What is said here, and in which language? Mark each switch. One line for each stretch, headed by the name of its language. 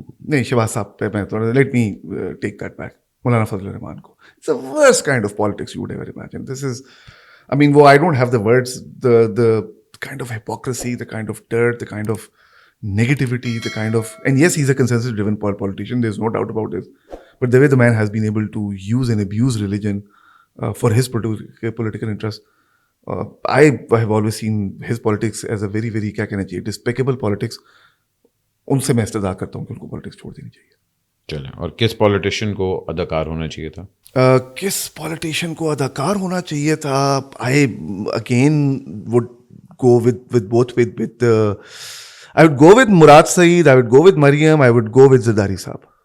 Hindi: नहीं, शहबाज साहब पे मैं थोड़ा,
English: Let me take that back. Maulana Fazal Rehman को, it's the worst kind of politics you would ever imagine. This is, I mean, I don't have the words, the kind of hypocrisy, the kind of dirt, the kind of negativity, the kind of, and yes, he's a consensus-driven politician, there's no doubt about this. But the way the man has been able to use and abuse religion for his political interest, I have always seen his politics as a very, very,
Hindi: क्या कहना चाहिए,
English: despicable politics.
Hindi: उनसे मैं इस्तदा करता हूँ कि उनको politics छोड़ देनी चाहिए. चलें, और किस पॉलिटिशियन को अदाकार होना चाहिए था? किस पॉलिटिशियन को अदाकार होना चाहिए था?
English: I again would go with both with I would go with Murad Saeed, I would go with Maryam, I would go with Zardari साहब.